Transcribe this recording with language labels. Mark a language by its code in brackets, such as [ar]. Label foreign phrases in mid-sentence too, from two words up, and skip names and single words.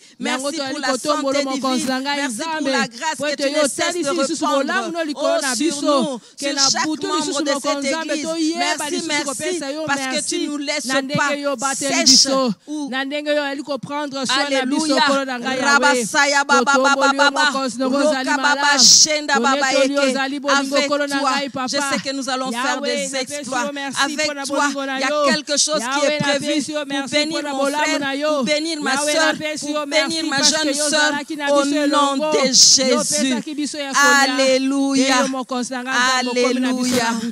[fr] Merci pour la santé divine. Merci pour la grâce que tu ne cesses de répandre sur nous, sur chaque membre de cette église. Merci, merci, parce que tu ne nous laisses pas sèches. Alléluia. Rabasaya baba baba baba. Roka baba shenda baba eke. Avec toi, je sais que nous allons faire des exploits. Avec toi, il y a quelque chose qui est prévu pour bénir mon frère, pour bénir ma soeur, pour bénir ma jeune soeur, au nom de Jésus. Alléluia. Alléluia.